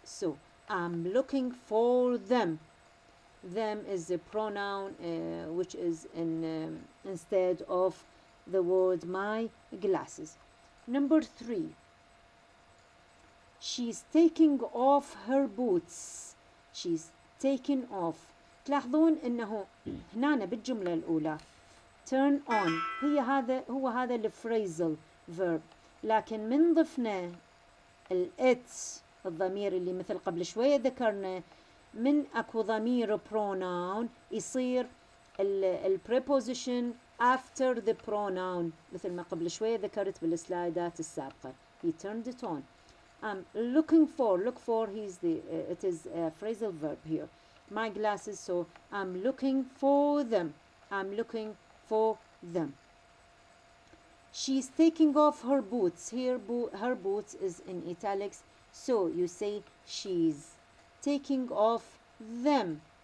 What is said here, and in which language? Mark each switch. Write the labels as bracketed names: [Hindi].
[English] So I'm looking for them. Them is the pronoun which is in instead of the word my glasses. Number 3. She's taking off her boots. She's taking off. [Arabic] تلاحظون انه هنا بالجملة الأولى turn on هو هذا الفريزل verb. لكن من ضفنا it الضمير اللي مثل قبل شوية ذكرنا من اكو ضمير pronoun يصير preposition after the pronoun مثل ما قبل شوية ذكرت بالسلايدات السابقة. [English] He turned it on. I'm looking for. Look for. It is a phrasal verb here. My glasses. So I'm looking for them. I'm looking for them. She's taking off her boots. Here, her boots is in italics. So you say she's taking off them.